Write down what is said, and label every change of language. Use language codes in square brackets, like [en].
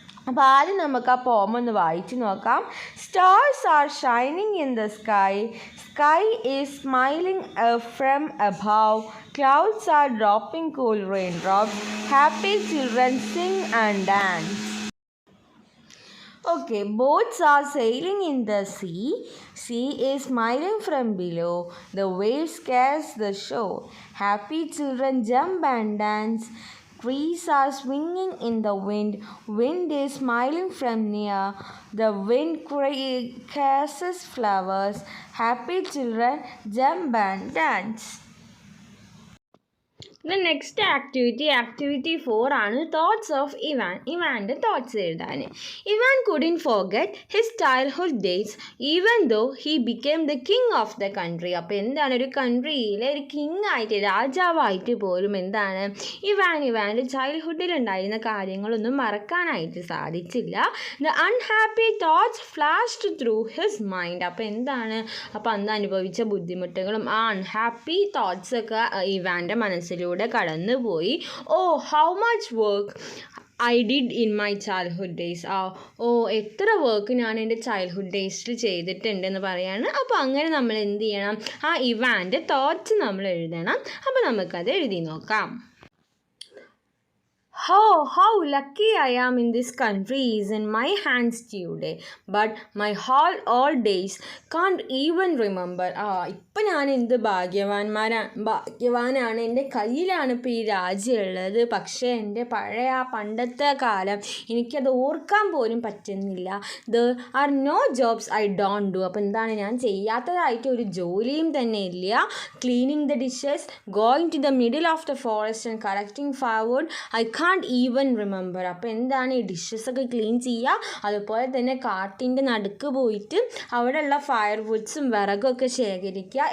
[ml] അപ്പോൾ ആദ്യം നമുക്ക് ആ പോം ഒന്ന് വായിച്ചു നോക്കാം. [en] Stars are shining in the sky, sky is smiling from above, clouds are dropping cool rain drops, happy children sing and dance. Okay, boats are sailing in the sea. Sea is smiling from below. The waves catch the shore. Happy children jump and dance. Trees are swinging in the wind. Wind is smiling from near. The wind caresses flowers. Happy children jump and dance. The next activity [ml] 4 ആണ് thoughts of ഇവാൻ്റെ thoughts എഴുതാൻ. [en] Ivan couldn't forget his childhood days even though he became the king of the country. [ml] അപ്പോൾ എന്താണ്, ഒരു കൺട്രിയിലെ ഒരു king ആയിട്ട്, രാജാവായിട്ട് പോലും എന്താണ് ഇവാൻ്റെ ചൈൽഡ്ഹുഡിൽ ഉണ്ടായിരുന്ന കാര്യങ്ങളൊന്നും മറക്കാനായിട്ട് സാധിച്ചില്ല. [en] The unhappy thoughts flashed through his mind. [ml] അപ്പോൾ എന്താണ്, അപ്പോൾ അന്ന് അനുഭവിച്ച ബുദ്ധിമുട്ടുകളും ആ അൺഹാപ്പി തോട്ട്സൊക്കെ ഇവാൻ്റെ മനസ്സിലൂടെ കടന്നുപോയി. [en] Oh how much work I did in my childhood days. [ml] എത്ര വർക്ക് ഞാൻ എൻ്റെ ചൈൽഡ്ഹുഡ് ഡേയ്സിൽ ചെയ്തിട്ടുണ്ടെന്ന് പറയാണ്. അപ്പോൾ അങ്ങനെ നമ്മൾ എന്ത് ചെയ്യണം, ആ ഇവാൻ്റെ തോട്ട്സ് നമ്മൾ എഴുതണം. അപ്പോൾ നമുക്കത് എഴുതി നോക്കാം. [en] How lucky I am in this country is in my hands today. But my all days can't even remember. [ml] ഇപ്പം ഞാൻ എന്ത് ഭാഗ്യവാനാണ്, എൻ്റെ കയ്യിലാണ് ഇപ്പോൾ ഈ രാജ്യം ഉള്ളത്. പക്ഷേ എൻ്റെ പഴയ പണ്ടത്തെ കാലം എനിക്കത് ഓർക്കാൻ പോലും പറ്റുന്നില്ല. [en] There are no jobs I don't do. [ml] അപ്പോൾ എന്താണ്, ഞാൻ ചെയ്യാത്തതായിട്ട് ഒരു ജോലിയും തന്നെ ഇല്ല. [en] Cleaning the dishes, going to the middle of the forest and collecting firewood, I can't even remember. [ml] അപ്പോൾ എന്താണ്, ഈ ഡിഷസൊക്കെ ക്ലീൻ ചെയ്യുക, അതുപോലെ തന്നെ കാട്ടിൻ്റെ നടുക്ക് പോയിട്ട് അവിടെയുള്ള ഫയർവുഡ്സും വിറകൊക്കെ ശേഖരിക്കുക.